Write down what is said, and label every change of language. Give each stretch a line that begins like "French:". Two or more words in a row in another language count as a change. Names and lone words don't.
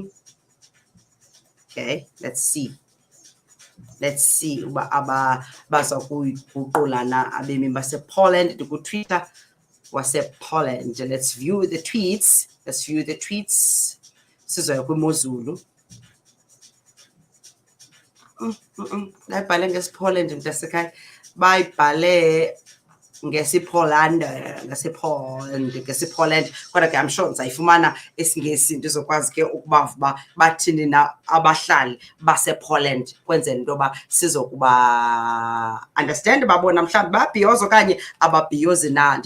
English: Okay, let's see
Xhosa: uba baza kuyiguqulana abemi basePoland kuTwitter wasePoland.
English: Let's view the tweets
Xhosa: sizoya kwimozulu. Bayibhale ngesiPoland mntasekhaya bayibhale ngesiPoland kodwa ke
English: I'm sure
Xhosa: ndizayifumana esingesi ndizokwazi ke ukubava uba bathini na abahlali basePoland kwenzela into yoba sizokuba understand babona mhlawumbi babhiyoza okanye ababhiyozi na.